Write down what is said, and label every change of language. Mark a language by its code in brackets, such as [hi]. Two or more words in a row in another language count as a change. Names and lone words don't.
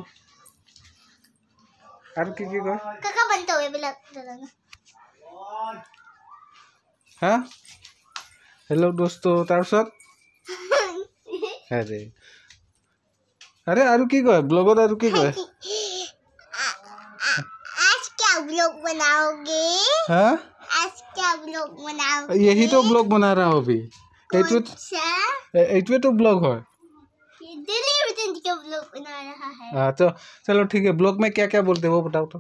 [as] আৰু কি কি কয় হা হেল্ল' দোস্ত তাৰপিছত আৰে আৰু কি কয় ব্লগত আৰু কি কয় [hi] ब्लॉग बनाओगे हाँ क्या ब्लॉग बनाओगे यही तो ब्लॉग बना रहा हूँ अभी तो ब्लॉग है क्या ब्लॉग बना रहा है हाँ तो चलो ठीक है ब्लॉग में क्या क्या बोलते हैं वो बताओ तो